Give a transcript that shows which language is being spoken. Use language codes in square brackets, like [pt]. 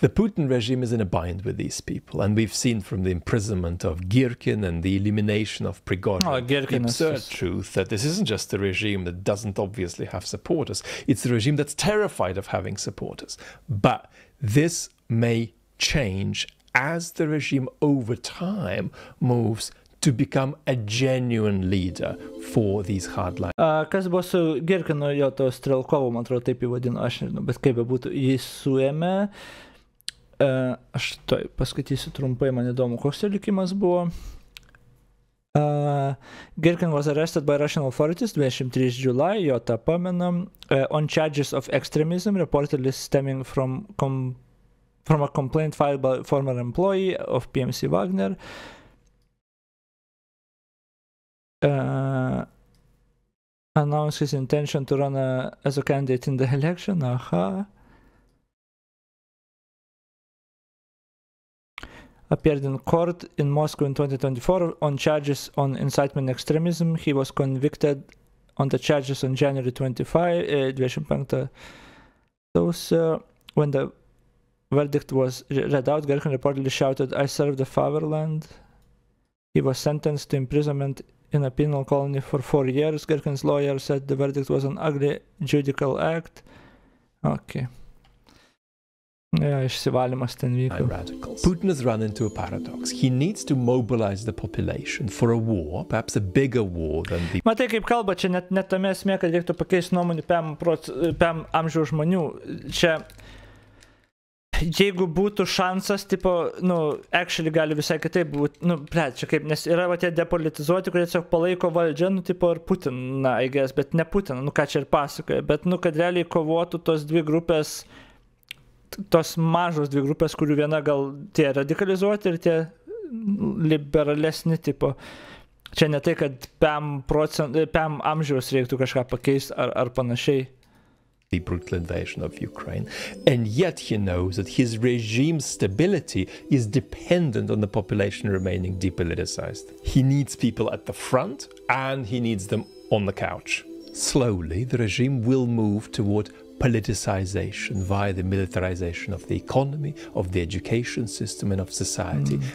[en] The Putin regime is in a bind with these people, and we've seen from the imprisonment of Girkin and the elimination of Prigozhin the absurd truth that this isn't just a regime that doesn't obviously have supporters, it's a regime that's terrified of having supporters. But this may change as the regime over time moves to become a genuine leader for these hardliners. [lt] Kas buvo su Girkinu, jo to Strelkovu, man atrodo, taip jį vadino, aš nežinau, bet kaip bebūtų, jį suėmė, aš paskaitysiu trumpai, man įdomu, koks jo likimas buvo. [en] Girkin was arrested by Russian authorities 23 July, [lt] jo tą pamenam, [en] on charges of extremism, reportedly stemming from a complaint filed by a former employee of PMC Wagner. Announced his intention to run as a candidate in the election. Appeared in court in Moscow in 2024 on charges on incitement extremism. He was convicted on the charges on January 25, so when the verdict was read out, Girkin reportedly shouted, "I serve the fatherland." He was sentenced to imprisonment in a penal colony for 4 years. Girkin's lawyer said the verdict was an ugly judicial act. Okay. [lt] Yeah, išsivalymas ten vyko. [en] Putin has run into a paradox. He needs to mobilize the population for a war, perhaps a bigger war than the... [lt] Matai, kaip kalba, čia net tame esmė, kad reiktų pakeisti nuomonį PM amžiaus žmonių. Čia jeigu būtų šansas, tipo, actually gali visai kitaip būti, čia kaip, nes yra tie depolitizuoti, kurie tiesiog palaiko valdžią, tipo, ir Putiną, [en] I guess, [lt] bet ne Putiną, ką čia ir pasakoja, bet, kad realiai kovotų tos dvi grupės, tos mažos dvi grupės, kurių viena gal tie radikalizuoti ir tie liberalesni, tipo, čia ne tai, kad PM amžiaus reiktų kažką pakeisti ar panašiai. [en] The brutal invasion of Ukraine, and yet he knows that his regime's stability is dependent on the population remaining depoliticized. He needs people at the front and he needs them on the couch. Slowly, the regime will move toward politicization via the militarization of the economy, of the education system, and of society.